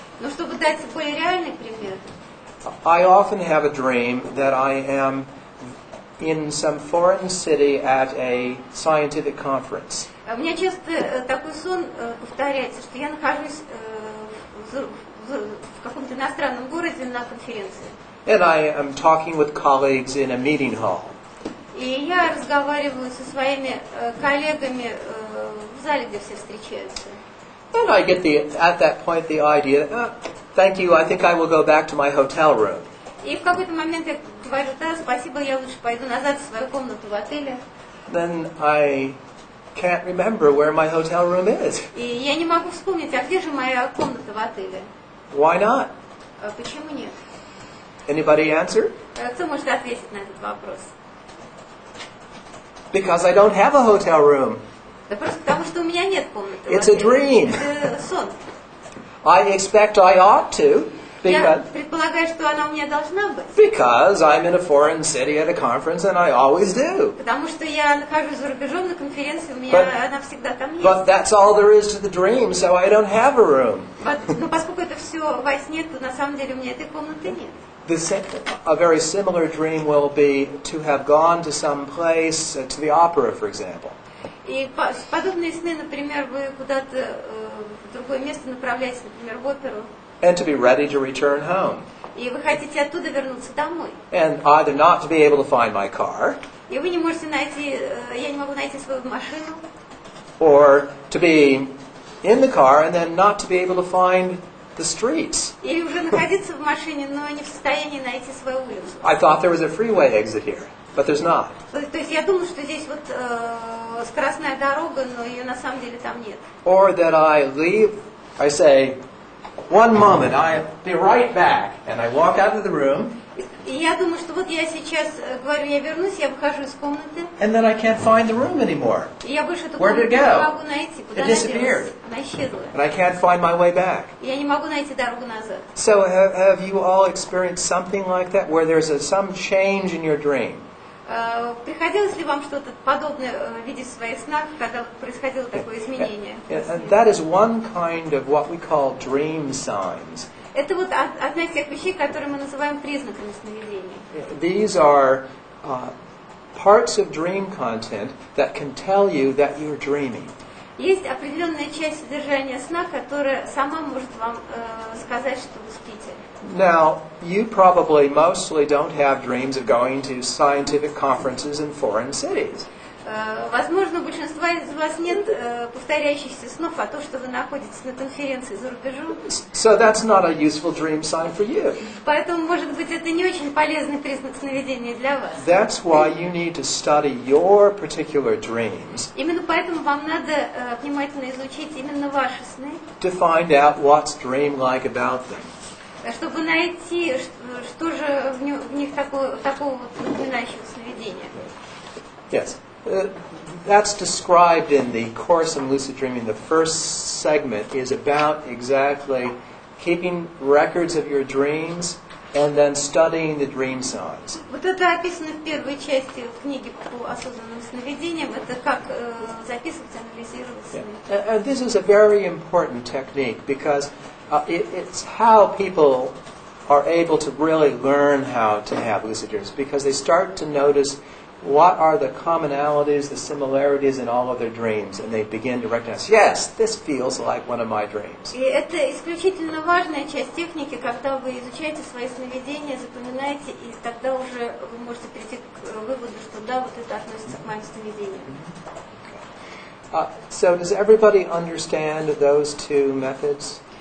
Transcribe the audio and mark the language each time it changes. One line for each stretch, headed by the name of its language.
Russian: Но чтобы дать более реальный пример,
English: I often have a dream that I am in some foreign city at a scientific conference.
Russian: У меня часто такой сон повторяется, что я нахожусь в каком-то иностранном городе на конференции.
English: And I am talking with colleagues in a meeting hall.
Russian: И я разговариваю со своими коллегами в зале, где все встречаются.
English: And I get at that point the idea, thank you, I think I will go back to my hotel room.
Russian: И в какой-то момент я говорю, да, спасибо, я лучше пойду назад в свою комнату в отеле.
English: Then I can't remember where my hotel room is.
Russian: И я не могу вспомнить, а где же моя комната в отеле?
English: Why not?
Russian: Почему нет?
English: Anybody answer?
Russian: Кто может ответить на этот вопрос?
English: Because I don't have a hotel room.
Russian: Да просто потому, что у меня нет комнаты.
English: It's a dream.
Russian: Это сон.
English: I expect I ought to.
Russian: Я предполагаю, что она у меня должна быть.
English: Because I'm in a foreign city at a conference and I always do.
Russian: Потому что я нахожусь за рубежом на конференции, у меня она всегда там есть.
English: But that's all there is to the dream, so I don't have a room.
Russian: Но поскольку это все во сне, то на самом деле у меня этой комнаты нет.
English: A very similar dream will be to have gone to some place, to the opera, for example.
Russian: И подобные сны, например, вы куда-то в другое место направляетесь, например, в оперу.
English: And to be ready to return home.
Russian: И вы хотите оттуда вернуться домой.
English: And either not to be able to find my car.
Russian: И вы не можете найти, я не могу найти свою машину.
English: Or to be in the car and then not to be able to find the streets.
Russian: Или уже находиться в машине, но не в состоянии найти свою улицу.
English: I thought there was a freeway exit here, but there's not.
Russian: То есть я думаю, что здесь вот скоростная дорога, но ее на самом деле там нет.
English: Or that I leave, I say, one moment, I'll be right back. And I walk out of the room.
Russian: И я думаю, что вот я сейчас говорю, я вернусь, я выхожу из комнаты.
English: And then I can't find the room anymore.
Russian: И я больше эту
English: Where did it
Russian: не
English: go?
Russian: могу найти. Куда
English: It
Russian: она
English: disappeared.
Russian: делась? Она исчезла.
English: And I can't find my way back.
Russian: Я не могу найти дорогу назад.
English: So have you all experienced something like that, where there's some change in your dream?
Russian: Приходилось ли вам что-то подобное видеть в своих снах, когда происходило такое изменение?
English: And that is one kind of what we call dream signs.
Russian: Это вот одна из тех вещей, которые мы называем признаками сновидения.
English: These are parts of dream content that can tell you that you're dreaming.
Russian: Есть определенная часть содержания сна, которая сама может вам сказать, что вы спите.
English: Now, you probably mostly don't have dreams of going to scientific conferences in foreign cities.
Russian: Возможно, у большинства из вас нет повторяющихся снов о том, что вы находитесь на конференции за рубежом.
English: So that's not a useful dream sign for you.
Russian: Поэтому, может быть, это не очень полезный признак сновидения для вас.
English: That's why you need to study your particular dreams.
Russian: Именно поэтому вам надо внимательно изучить именно ваши сны.
English: To find out what's dream-like about them.
Russian: Чтобы найти, что же в них такого вот напоминающего сновидения.
English: Yes. That's described in the course in lucid dreaming. The first segment is about exactly keeping records of your dreams and then studying the dream signs.
Russian: Вот это описано в первой части книги по осознанным сновидениям. Это как записывать, анализировать сны.
English: And this is a very important technique because it's how people are able to really learn how to have lucid dreams, because they start to notice what are the commonalities, the similarities in all of their dreams, and they begin to recognize, yes, this feels like one of my dreams.
Russian: И это исключительно важная часть техники, когда вы изучаете свои сновидения, запоминаете, и тогда уже вы можете прийти к выводу, что да, вот это относится к моим сновидениям.
English: So does everybody understand those two methods?